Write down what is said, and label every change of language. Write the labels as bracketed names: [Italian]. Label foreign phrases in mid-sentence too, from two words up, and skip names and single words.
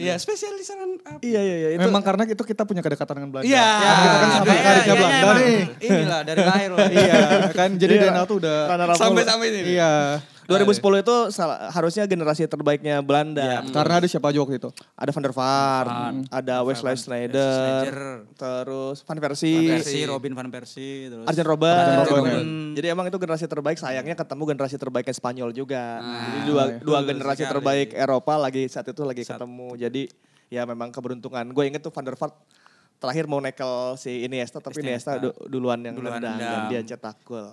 [Indonesian] Iya, spesialis [English] runner up. [Indonesian] Iya itu. Memang karena itu kita punya kedekatan dengan Belanda. Iya. Ya, kita kan sampai Kayaknya- karirnya kayaknya Belanda emang nih. Inilah dari lahir lah. Iya, kan jadi Iya. Daniel tuh udah [English] Runner up [Indonesian] Sampai ini. iya. 2010 itu harusnya generasi terbaiknya Belanda. Iya, Karena ada siapa aja waktu itu? Ada Van der Vaart, ada Wesley Sneijder, terus Van Persie, Robin van Persie, terus Arjen Robben. Arjen Gitu. Robben, Jadi emang itu generasi terbaik, sayangnya ketemu generasi terbaiknya Spanyol juga. Jadi dua generasi sekali. terbaik Eropa saat itu lagi ketemu. Jadi ya memang keberuntungan. Gue inget tuh Van der Vaart terakhir mau nekel si Iniesta, tapi Iniesta duluan yang nendang dan dia cetak gol.